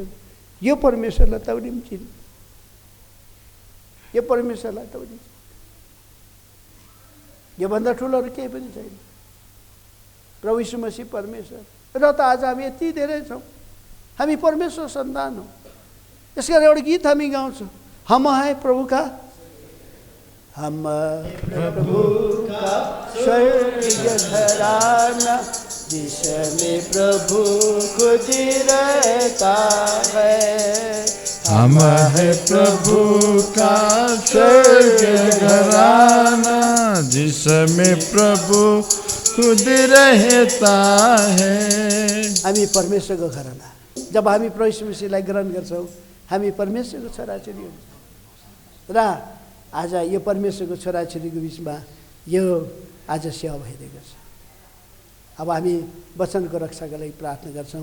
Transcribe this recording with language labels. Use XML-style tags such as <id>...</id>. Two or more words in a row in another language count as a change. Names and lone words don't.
<ne>यो परमेश्वरलाई तौली पनि चिन्नु, यो परमेश्वरलाई तौली। योभन्दा ठुलोहरू केही पनि छैन। प्रभु यीशु मसीह परमेश्वर र त आज हामी यति धेरै छौँ, हामी परमेश्वर सन्तान हौँ। यसकारण एउटा गीत हामी गाउँछौँ,</ne> <hi>हम है प्रभु का, हम प्रभु का स्वर्गीय घराना जिसमें प्रभु खुद रहता है। हम है प्रभु का स्वर्गीय घराना जिसमें प्रभु खुद रहता है।</hi> <ne>हामी परमेश्वरको घराना। जब हामी प्रभु मसीहलाई ग्रहण गर्छौँ हामी परमेश्वरको छोराछोरी हुन्छ र आज यो परमेश्वरको छोराछोरीको बिचमा यो आज सेवा भइरहेको छ। अब हामी वचनको रक्षाको लागि प्रार्थना गर्छौँ।</ne>